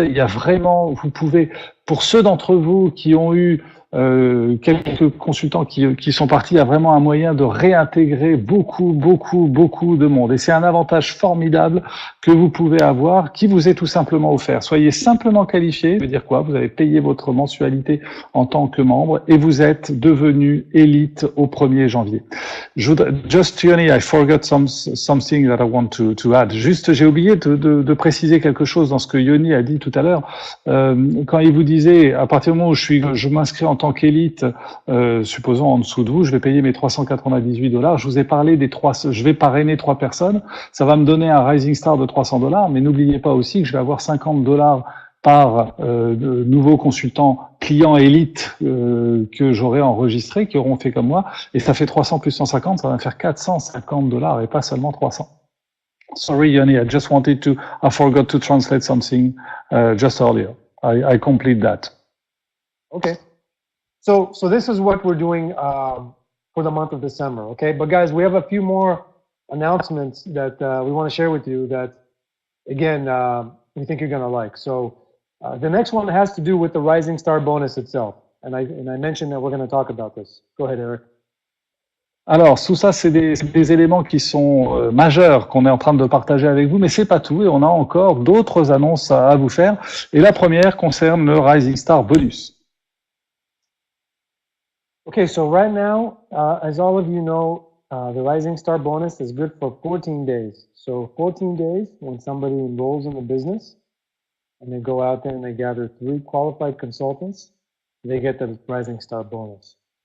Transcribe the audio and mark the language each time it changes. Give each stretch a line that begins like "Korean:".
French: Il y a vraiment, vous pouvez, pour ceux d'entre vous qui ont eu quelques consultants qui sont partis, il y a vraiment un moyen de réintégrer beaucoup de monde. Et c'est un avantage formidable que vous pouvez avoir, qui vous est tout simplement offert. Soyez simplement qualifié, ça veut dire quoi? Vous avez payé votre mensualité en tant que membre et vous êtes devenu élite au 1er janvier.
English: Just Yoni, I forgot something that I want to add.
French: Juste, j'ai oublié de préciser quelque chose dans ce que Yoni a dit tout à l'heure. Quand il vous disait, à partir du moment où je m'inscris en tant qu'élite, supposons en dessous de vous, je vais payer mes $398. Je vous ai parlé je vais parrainer 3 personnes. Ça va me donner un Rising Star de $300, mais n'oubliez pas aussi que je vais avoir $50 par nouveaux consultants clients élites que j'aurai enregistrés, qui auront fait comme moi, et ça fait 300 plus 150, ça va me faire $450 et pas seulement 300.
English: Sorry, Yoni, I forgot to translate something just earlier. I complete that. Okay. So this is what we're doing for the month of December, okay? But guys, we have a few more announcements that we want to share with you that, again, we think you're going to like. So the next one has to do with the Rising Star bonus itself. And I mentioned that we're going to talk about this. Go ahead, Eric.
French: Alors, tout ça, c'est des éléments qui sont majeurs qu'on est en train de partager avec vous, mais c'est pas tout et on a encore d'autres annonces à vous faire. Et la première concerne le Rising Star bonus.
English: Okay, so right now, as all of you know, the Rising Star bonus is good for 14 days. So 14 days when somebody enrolls in the business and they go out there and they gather 3 qualified consultants, they get the Rising Star bonus.